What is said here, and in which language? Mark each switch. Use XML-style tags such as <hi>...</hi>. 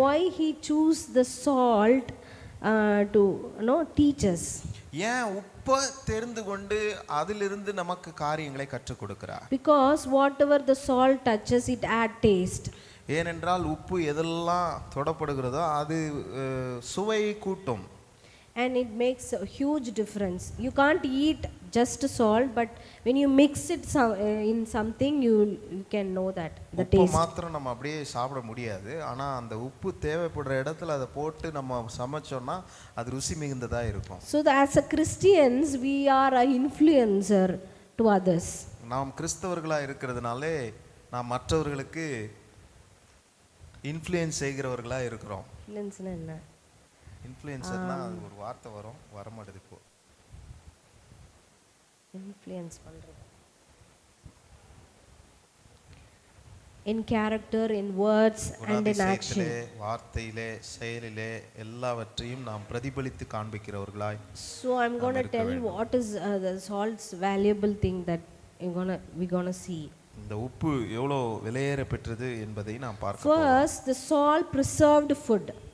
<en>Why he choose the salt to teach us?</en> <ta>ஏன் உப்பை தெரிந்து கொண்டு அதிலிருந்து நமக்கு காரியங்களை கற்றுக் கொடுக்கிறார்?</ta> <en>Because whatever the salt touches, it add taste.</en> <ta>ஏனென்றால் உப்பு எதெல்லாம் தொடப்படுகிறதோ அது சுவையை கூட்டும்.</ta> <en>And it makes a huge difference. You can't eat just salt, but when you mix it in something, you can know that the</en> <ta>உப்பு</ta> <en>taste.</en> <ta>மாத்திரம் நம்ம அப்படியே சாப்பிட முடியாது. ஆனா அந்த உப்பு தேவைப்படுற இடத்துல அதை போட்டு நம்ம சமைச்சோம்னா அது ருசி மிகுந்ததா இருக்கும்.</ta> <en>So as a Christians, we are an influencer to others.</en> <ta>நாம் கிறிஸ்தவர்களா இருக்கிறதுனாலே நாம் மற்றவர்களுக்கு இன்ஃப்ளூயன்ஸ் செய்கிறவர்களா இருக்கிறோம். இன்ஃப்ளூயன்ஸ்னா என்ன? இன்ஃப்ளூயன்சர்னா அது ஒரு வார்த்தை வர மாட்டேது இப்போ. இன்ஃப்ளூயன்ஸ் பண்றது.</ta> <en>In character, in words and in action.</en> <ta>வார்த்தையிலே செயலிலே எல்லாவற்றையும் நாம் பிரதிபலித்து காண்பிக்கிறவர்களாய்.</ta> <en>So I'm going to tell what is the salt's valuable thing that we're going to see.</en> <ta>இந்த உப்பு எவ்வளவு விலையேற பெற்றது என்பதை நாம் பார்க்க போறோம்.</ta> <en>First, the salt preserved food.</en>